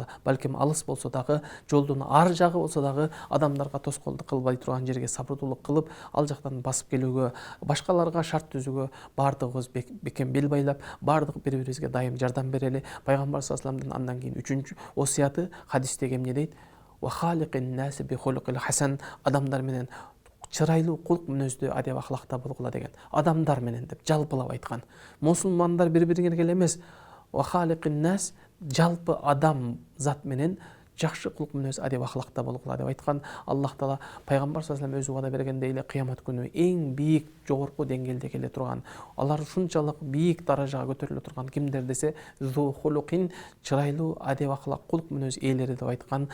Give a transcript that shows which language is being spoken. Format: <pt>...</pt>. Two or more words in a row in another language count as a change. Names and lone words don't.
<ky>Балким алыс болсо дагы, жолдун ар жагы болсо дагы адамдарга тоскоолдук кылбай турган жерге сабырдуулук кылып, ал жактан басып келүүгө, башкаларга шарт түзүүгө бардыгыбыз бекем бел байлап, бардык бири-бирибизге дайым жардам берели. Пайгамбар</ky> <ar>صلى الله عليه وسلم</ar> <ky>андан кийин үчүнчү осуяты хадистеги эмне дейт?</ky> <ar>وخالق الناس بخلق حسن,</ar> <ky>адамдар менен чырайлуу кулк мүнөздүү адеп ахлакта болгула деген. Адамдар менен деп жалпылап айткан. Мусулмандар бири-бириңерге эле эмес,</ky> <ar>وخالق الناس,</ar> <ky>жалпы адам зат менен жакшы кулк мүнөз адеп ахлакта болгула деп айткан. Аллах Таала пайгамбар</ky> <ar>صلى الله عليه</ar> <ky>өзү убада бергендей эле кыямат күнү эң бийик жогорку деңгээлде келе турган, алар ушунчалык бийик даражага көтөрүлө турган кимдер десе,</ky> <ar>ذو خلق,</ar> <ky>чырайлуу адеп ахлак кулк мүнөз ээлери деп айткан.</ky>